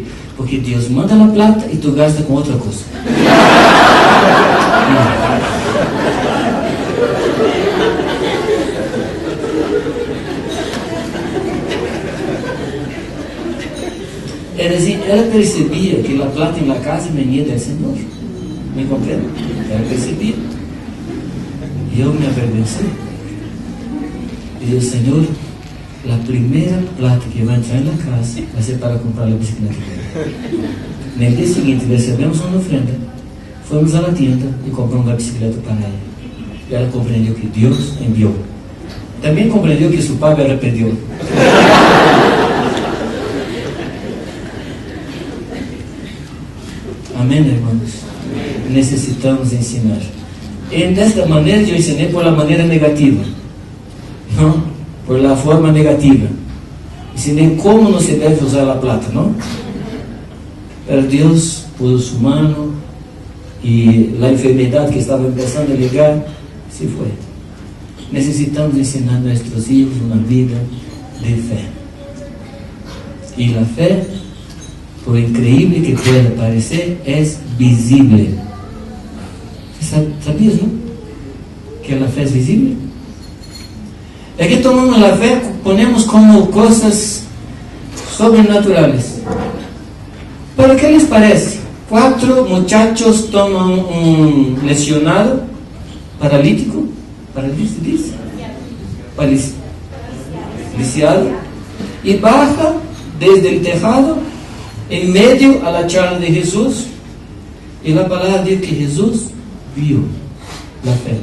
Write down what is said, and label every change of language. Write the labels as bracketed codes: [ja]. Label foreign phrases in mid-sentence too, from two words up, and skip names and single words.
[es] Porque Dios manda la plata y tú gastas con otra cosa. Es decir, [pt] ela percebia [es] que la plata en la casa venía del Señor. ¿Me comprende? [pt] Ela percebia. [es] Y yo me avergoncé. Y digo, Señor, la primera plata que va a entrar en la casa va a ser para comprar la bicicleta. En el día siguiente recebemos una ofrenda, fuimos a la tienda y compramos una bicicleta para ella. [pt] Y ela compreendeu que Deus enviou. Também compreendeu que seu pai arrependeu. Amém, irmãos? Necessitamos ensinar. E desta maneira eu ensinei [es] por la [pt] maneira negativa, não? [es] Por la forma negativa. [pt] Ensinei como não se deve usar a plata, não? [es] Pero Deus puso su mano [pt] e a enfermidade que estava começando a llegar se foi. Necessitamos ensinar a nossos filhos uma vida de fé. E a fé, [es] por increíble que pueda parecer, [pt] é visível. [es] ¿Sabías, no? [pt] Que a fé é visível? É que tomamos a fé, ponemos como coisas sobrenaturais. [es] ¿Pero qué les parece? 4 muchachos toman un lesionado, paralítico, lisiado, y baja desde el tejado en medio a la charla de Jesús, y la palabra dice que Jesús vio la fe.